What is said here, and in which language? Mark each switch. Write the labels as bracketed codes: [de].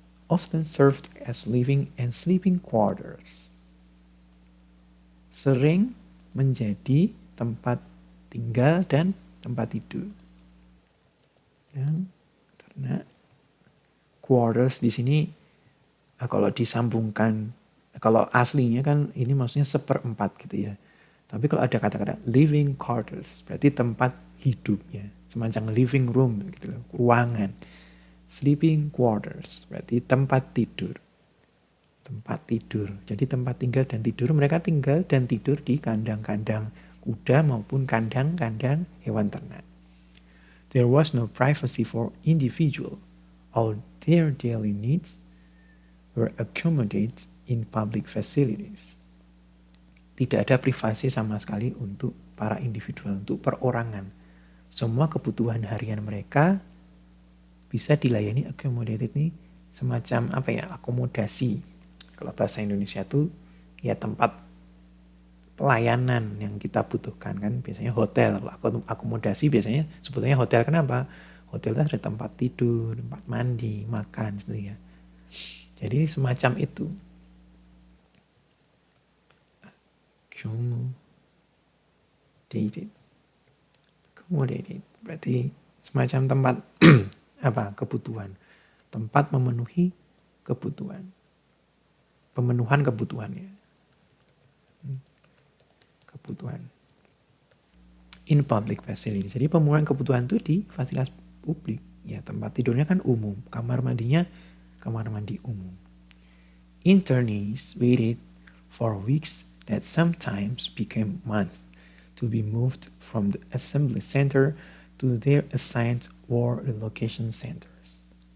[en] Often served as living and sleeping quarters. [id] Sering menjadi tempat tinggal dan tempat tidur. Dan ternak. Quarters di sini kalau disambungkan, kalau aslinya kan ini maksudnya 1/4 gitu ya. Tapi kalau ada kata-kata living quarters, berarti tempat hidupnya, semacam living room gitu loh, ruangan. Sleeping quarters berarti tempat tidur. Tempat tidur. Jadi tempat tinggal dan tidur, mereka tinggal dan tidur di kandang-kandang kuda maupun kandang-kandang hewan ternak. [en] There was no privacy for individual. All their daily needs were accommodated in public facilities. [id] Tidak ada privasi sama sekali untuk para individual, untuk perorangan. Semua kebutuhan harian mereka bisa dilayani, accommodated ini semacam akomodasi. Kalau bahasa Indonesia tuh ya tempat pelayanan yang kita butuhkan kan, biasanya hotel. Akomodasi biasanya sebetulnya hotel. Kenapa? Hotel itu ada tempat tidur, tempat mandi, makan gitu ya. Jadi semacam itu. Accommodated berarti semacam tempat kebutuhan. Tempat memenuhi kebutuhan. Pemenuhan kebutuhan ya. Kebutuhan. [en] In public facility. [id] Jadi pemenuhan kebutuhan itu di fasilitas publik. Ya, tempat tidurnya kan umum. Kamar mandinya kamar mandi umum. [en] Internees waited for weeks that sometimes became months to be moved from the assembly center to their assigned war relocation centers.